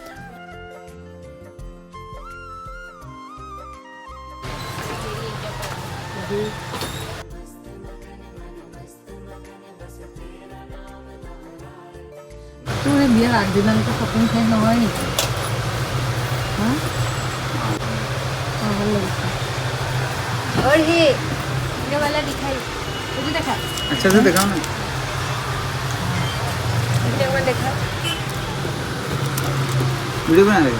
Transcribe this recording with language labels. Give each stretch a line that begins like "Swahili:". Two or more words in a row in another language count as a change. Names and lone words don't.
Assamese: তোৰ এই বিয়াৰ আগদিনালৈকে শ্বপিং শেষ নহয় নেকি হা ভাল লাগিছে
Hindi: और ये वाला दिखाई मुझे देखा अच्छा से दिखाओ ना देखा वीडियो बना रहे